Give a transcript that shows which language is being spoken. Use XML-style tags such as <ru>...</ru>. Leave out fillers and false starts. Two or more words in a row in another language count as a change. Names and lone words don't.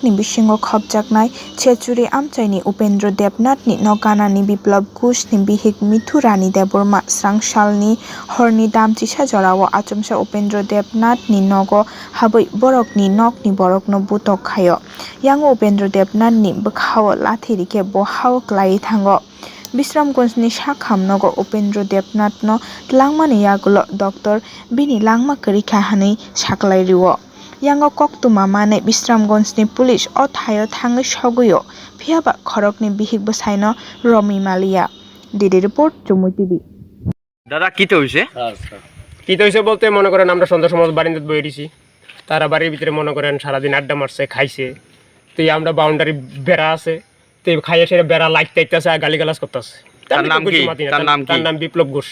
<trp>ni Bisingo Khopjaknai Chechuri Amchaio ni Upendra Debnath ni Ganani Biplab Gush ni Bihik Mithurani Deborma Srangshal ni Horni Damchisa Jorawo Achomsa Upendra Debnath ni Nogo Haboi Borok ni Borok no Butokhaio Yango Upendra Debnath ni Bkhao Lathirike Bohao Klai Thango Bisramganjni Sakhamnagar Upendra Debnath no langmani yagulo Dr. Bini langma korikha hanui saklairiwo yango koktuma mane Bisramganjni police o thaio thangai soguyo phiaba khorokni Bihik Bwsai no Romi Malia DD report Jomui TV</trp> <bn>দাদা কি হইছে কি হইছে বলতে মনে করেন আমরা সন্ধ্যা সময় বারিন্দাত বই দিছি তারা বাড়ির ভিতরে মনে করেন সারা দিন আড্ডা মারছে খাইছে তো আমরা বাউন্ডারি বেড়া আছে তো খাইয়ে সেটা বেড়া লাইট টাইতেছে আর গালিগালাজ করতেছে তার নাম কি তার নাম বিপ্লব ঘোষ</bn>